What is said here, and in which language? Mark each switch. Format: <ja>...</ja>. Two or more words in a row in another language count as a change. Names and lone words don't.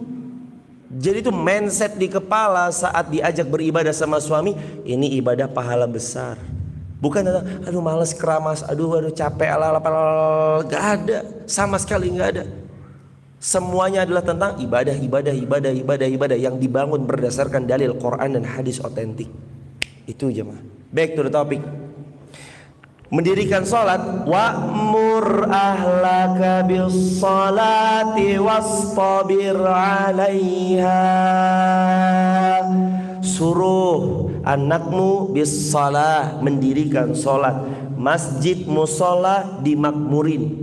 <id>Jadi itu mindset di kepala saat diajak beribadah sama suami, ini ibadah pahala besar. Bukan aduh malas keramas, aduh capek gak ada, sama sekali gak ada. Semuanya adalah tentang ibadah yang dibangun berdasarkan dalil Quran dan hadis otentik. Itu jemaah.</id> <en>Back to the topic.</en> <id>Mendirikan sholat,</id> <ar>وأمر أهلك بالصلاة واصطبر عليها.</ar> <id>Suruh anakmu</id> <ar>بالصلاة,</ar> <id>mendirikan sholat. Masjid musola dimakmurin.</id>